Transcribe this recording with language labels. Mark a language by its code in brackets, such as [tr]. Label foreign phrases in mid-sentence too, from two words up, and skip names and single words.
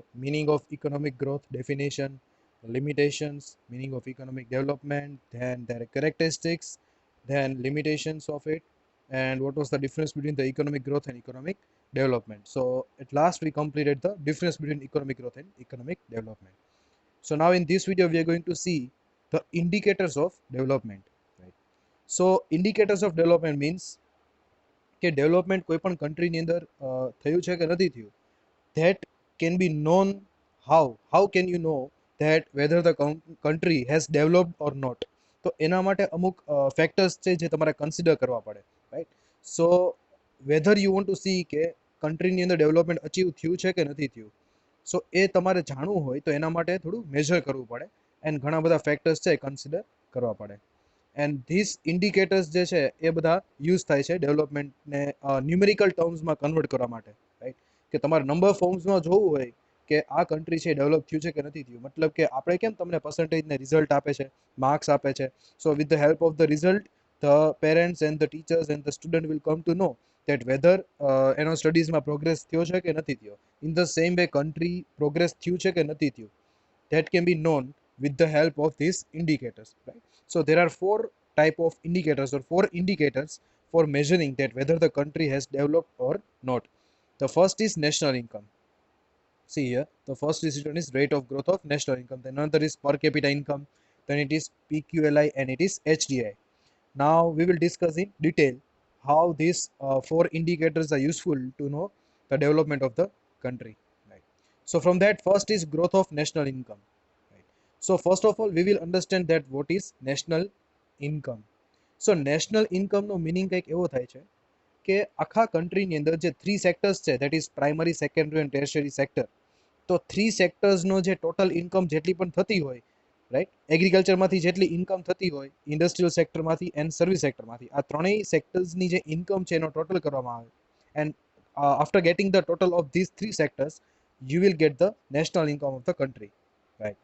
[en] Meaning of economic growth, definition, limitations, meaning of economic development, then their characteristics, then limitations of it, and what was the difference between the economic growth and economic development. So at last we completed the difference between economic growth and economic development. So now in this video we are going to see the indicators of development, right? So indicators of development means [gu] કે ડેવલપમેન્ટ કોઈ પણ કન્ટ્રીની અંદર થયું છે કે નથી થયું, [en] that can be known. How can you know that whether the country has developed or not? [gu] તો એના માટે અમુક ફેક્ટર્સ છે જે તમારે કન્સિડર કરવા પડે, રાઈટ? [en] so whether you want to see [gu] કે કન્ટ્રીની અંદર ડેવલપમેન્ટ અચીવ થયું છે કે નથી થયું, સો એ તમારે જાણવું હોય તો એના માટે થોડું મેજર કરવું પડે એન્ડ ઘણા બધા ફેક્ટર્સ છે કન્સિડર કરવા પડે. [en] and this indicators [gu] જે છે એ બધા યુઝ થાય છે ડેવલપમેન્ટને ન્યુમેરિકલ ટર્મ્સમાં કન્વર્ટ કરવા માટે, રાઈટ? કે તમારે નંબર ફોર્મ્સમાં જોવું હોય કે આ કન્ટ્રી છે ડેવલપ થયું છે કે નથી થયું, મતલબ કે આપણે કેમ તમને પર્સન્ટેજને રિઝલ્ટ આપે છે, માર્ક્સ આપે છે. [en] so with the help of the result the parents and the teachers and the student will come to know that whether [gu] એનો સ્ટડીઝમાં પ્રોગ્રેસ થયો છે કે નથી થયો. [en] in the same way [gu] કન્ટ્રી પ્રોગ્રેસ થયું છે કે નથી થયું, [en] that can be known with the help of these indicators, right? So there are four type of indicators or four indicators for measuring that whether the country has developed or not. The first is national income. See here, the first decision is rate of growth of national income. Then another is per capita income. Then it is PQLI and it is HDI. Now we will discuss in detail how these four indicators are useful to know the development of the country. Right. So from that, first is growth of national income. Right. So first of all, we will understand that what is national income. So national income [gu] no meaning કંઈક એવો થાય છે કે આખા કન્ટ્રીની અંદર જે થ્રી સેક્ટર્સ છે, [en] that is primary, secondary and tertiary sector, [gu] તો થ્રી સેક્ટર્સનો જે ટોટલ ઇન્કમ જેટલી પણ થતી હોય, રાઈટ, એગ્રીકલ્ચરમાંથી જેટલી ઇન્કમ થતી હોય, ઇન્ડસ્ટ્રીયલ સેક્ટરમાંથી એન્ડ સર્વિસ સેક્ટરમાંથી, આ ત્રણેય સેક્ટર્સની જે ઇન્કમ છે એનો ટોટલ કરવામાં આવે. [en] and after getting the total of this three sectors you will get the national income of the country, રાઈટ?